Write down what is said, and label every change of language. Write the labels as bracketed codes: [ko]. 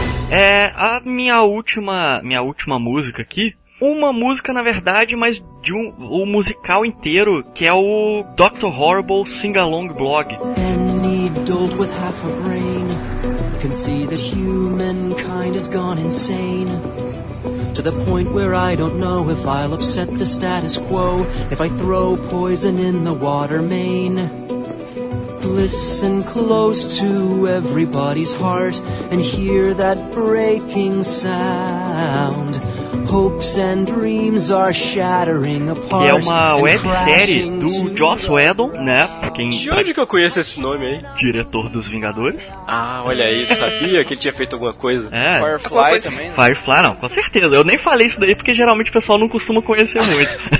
[pt] É, a minha última música aqui. Uma música, na verdade, mas de um musical inteiro, que é o Dr. Horrible Sing-Along Blog. [en] Any adult with half a brain can see that humankind has gone insane, to the point where I don't know if I'll upset the status quo if I throw poison in the water main. Listen close to everybody's heart and hear that breaking sound. Hopes and dreams are shattering apart. [pt] Que é uma websérie do Joss Whedon, né? Quem, de onde que eu conheço esse nome aí? Diretor dos Vingadores. Ah, olha aí, sabia que ele tinha feito alguma coisa. É. Firefly coisa também, né? Firefly, não, com certeza. Eu nem falei isso daí porque geralmente o pessoal não costuma conhecer muito.